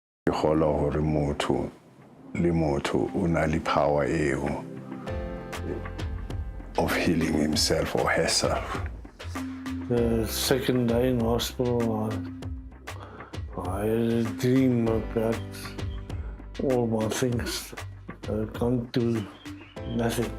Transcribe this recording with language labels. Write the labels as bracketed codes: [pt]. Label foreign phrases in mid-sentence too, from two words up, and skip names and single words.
[st] ke kgolwa hore motho le motho o na le power eo [en] of healing himself or herself. The second day in hospital, I had a dream about all my things. I've gone to nothing.